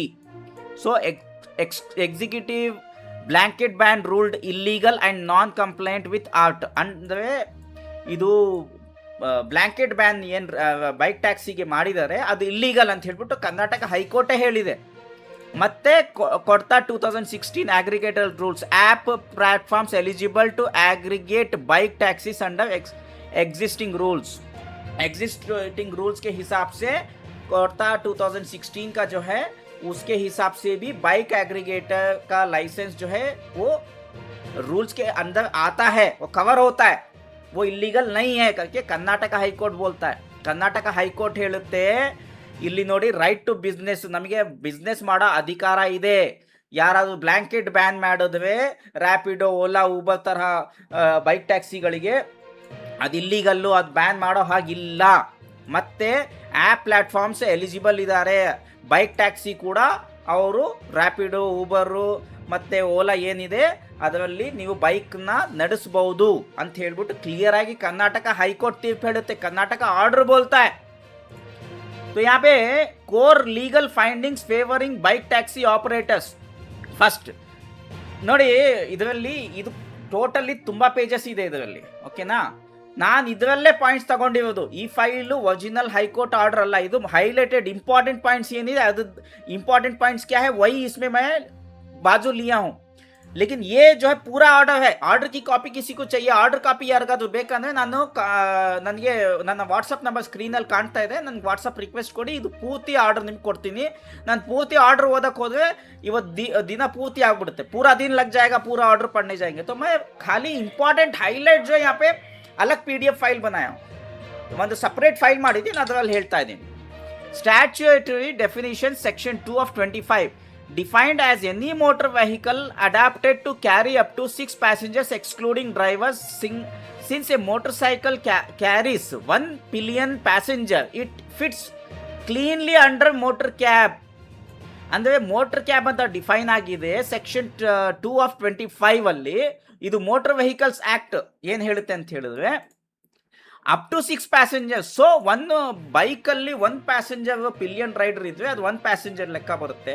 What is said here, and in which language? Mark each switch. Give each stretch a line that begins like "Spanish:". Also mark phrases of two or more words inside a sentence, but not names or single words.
English: so executive blanket ban ruled illegal and non compliant with art.
Kannada: ಅಂದರೆ ಇದು
English: blanket ban
Kannada: ಏನು
English: bike taxi
Kannada: ಮಾಡಿದ್ದಾರೆ ಅದು ಇಲ್ಲೀಗಲ್ ಅಂತ ಹೇಳ್ಬಿಟ್ಟು ಕರ್ನಾಟಕ ಹೈಕೋರ್ಟೇ ಹೇಳಿದೆ. ಮತ್ತೆ ಕೊಡ್ತಾ
English: 2016 aggregator rules, app platforms eligible to aggregate bike taxis under existing rules
Hindi: के हिसाब से कोर्टा 2016 का जो है उसके हिसाब से भी
English: bike aggregator
Hindi: का लाइसेंस जो है वो रूल्स के अंदर आता है, वो कवर होता है, वो इलीगल नहीं है करके कर्नाटक हाईकोर्ट बोलता है.
Kannada: कर्नाटक हाईकोर्ट ಹೇಳುತ್ತೆ ಇಲ್ಲಿ ನೋಡಿ,
English: right to business,
Kannada: ನಮಗೆ ಬಿಸ್ನೆಸ್ ಮಾಡೋ ಅಧಿಕಾರ ಇದೆ. ಯಾರಾದರೂ
English: blanket ban
Kannada: ಮಾಡಿದ್ರೆ ರ್ಯಾಪಿಡೋ, ಓಲಾ, ಊಬರ್ ತರಹ
English: bike taxis
Kannada: ಅದು ಇಲ್ಲಿಗಲ್ಲು, ಅದು ಬ್ಯಾನ್ ಮಾಡೋ ಹಾಗಿಲ್ಲ.
English: ಮತ್ತು app platforms eligible ಇದ್ದಾರೆ. bike taxi
Kannada: ಕೂಡ ಅವರು ರ್ಯಾಪಿಡೋ, ಊಬರು ಮತ್ತು ಓಲಾ ಏನಿದೆ ಅದರಲ್ಲಿ ನೀವು ಬೈಕ್ನ ನಡೆಸ್ಬೋದು ಅಂತ ಹೇಳ್ಬಿಟ್ಟು ಕ್ಲಿಯರಾಗಿ ಕರ್ನಾಟಕ ಹೈಕೋರ್ಟ್ ತೀರ್ಪು ಹೇಳುತ್ತೆ.
Hindi: कर्नाटक ऑर्डर बोलता है. तो यहाँ पे
English: core legal findings favoring bike taxi operators
Kannada: ಫಸ್ಟ್ ನೋಡಿ. ಇದರಲ್ಲಿ ಇದು ಟೋಟಲಿ ತುಂಬ ಪೇಜಸ್ ಇದೆ ಇದರಲ್ಲಿ. ಓಕೆನಾ. ನಾನು ಇದರಲ್ಲೇ ಪಾಯಿಂಟ್ಸ್ ತಗೊಂಡಿರೋದು. ಈ ಫೈಲು
English: original high court order
Kannada: ಅಲ್ಲ, ಇದು
English: highlighted important points
Kannada: ಏನಿದೆ ಅದು
English: important points
Hindi: क्या है वही इसमें मैं बाजू लिया हूँ. लेकिन ये जो है पूरा ऑर्डर है. ऑर्डर की कॉपी किसी को चाहिए,
English: order copy
Kannada: ಯಾರಿಗಾದ್ರೂ ಬೇಕಂದರೆ ನನಗೆ ನನ್ನ
English: WhatsApp number
Kannada: ಸ್ಕ್ರೀನಲ್ಲಿ ಕಾಣ್ತಾ ಇದೆ, ನನಗೆ
English: WhatsApp request
Kannada: ಕೊಡಿ, ಇದು ಪೂರ್ತಿ ಆರ್ಡರ್ ನಿಮ್ಗೆ ಕೊಡ್ತೀನಿ. ನಾನು ಪೂರ್ತಿ ಆರ್ಡರ್ ಓದಕ್ಕೆ ಹೋದರೆ ಇವತ್ತು ದಿನ ಪೂರ್ತಿ ಆಗ್ಬಿಡುತ್ತೆ,
Hindi: पूरा दिन लग जाएगा, पूरा ऑर्डर पढ़ने जाएंगे. तो मैं खाली
English: important highlight
Hindi: जो यहाँ पे अलग
English: PDF file
Hindi: बनाया हूँ,
Kannada: ಒಂದು
English: separate file
Kannada: ಮಾಡಿದ್ದೀನಿ, ಅದರಲ್ಲಿ ಹೇಳ್ತಾ ಇದ್ದೀನಿ.
English: statutory definition section 2 of 25 defined as any motor vehicle adapted to carry up to 6 passengers excluding drivers. Since a motorcycle carries 1 pillion passenger, it fits cleanly under motor cab.
Kannada: ಅಂದರೆ
English: motor cab
Kannada: ಅಂತ ಡಿಫೈನ್ ಆಗಿದೆ
English: section 2 of 25
Kannada: ಅಲ್ಲಿ. ಇದು
English: motor vehicles act
Kannada: ಏನು ಹೇಳುತ್ತೆ ಅಂತ ಹೇಳಿದ್ರೆ
English: up to 6 passengers.
Kannada: ಸೊ ಒಂದು ಬೈಕಲ್ಲಿ 1
English: passenger pillion rider
Kannada: ಇದ್ದರೆ ಅದು 1 ಪ್ಯಾಸೆಂಜರ್ ಲೆಕ್ಕ ಬರುತ್ತೆ.